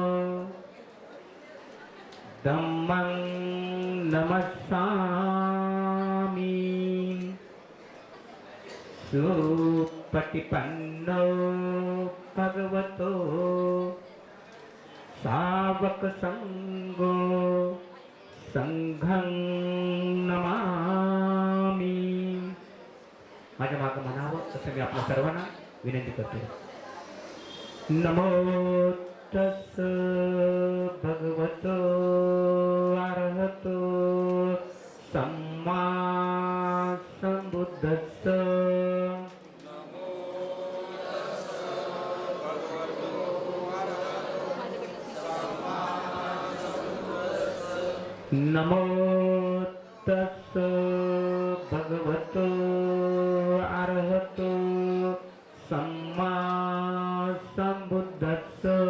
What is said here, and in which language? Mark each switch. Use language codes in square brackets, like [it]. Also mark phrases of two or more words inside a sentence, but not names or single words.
[pi] धम्मं नमस्सामि सुपटिपन्नो भगवतो सावक संगो संघं नमामि. [mr] माझ्या मागं म्हणावं तसं मी आपल्या सर्वांना विनंती करतो. [pi] नमो तस् भगवतो अरहतो सम्मा संबुद्धस्स. नमो तस् भगवतो अरहतो सम्मा संबुद्धस्स.